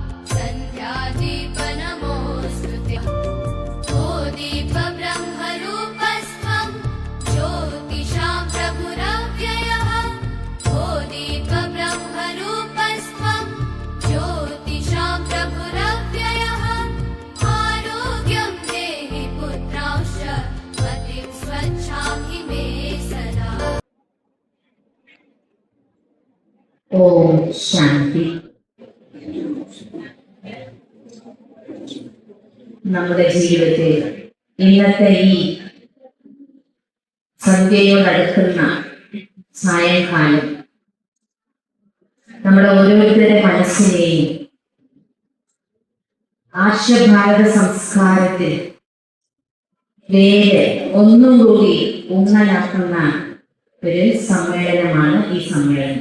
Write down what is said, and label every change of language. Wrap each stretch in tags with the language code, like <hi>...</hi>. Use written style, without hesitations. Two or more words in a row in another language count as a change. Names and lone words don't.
<sa>सन्ध्यादीपनमोऽस्तुते ओ दीपब्रह्मरूपस्त्वं ज्योतिषां प्रभुरव्ययः ओ दीपब्रह्मरूपस्त्वं ज्योतिषां प्रभुरव्ययः आरोग्यं देहि पुत्रांश्च मतिं स्वच्छां हि मे सदा.</sa> <ml>ഓം ശാന്തി. നമ്മുടെ ജീവിതത്തിൽ ഇന്നത്തെ ഈ സന്ധ്യയോടടുക്കുന്ന സായങ്കാലം നമ്മുടെ ഓരോരുത്തരുടെ മനസ്സിനെയും ആർഷഭാരത സംസ്കാരത്തിൽ വേറെ ഒന്നും കൂടി ഊന്നലാക്കുന്ന ഒരു സമ്മേളനമാണ് ഈ സമ്മേളനം.</ml>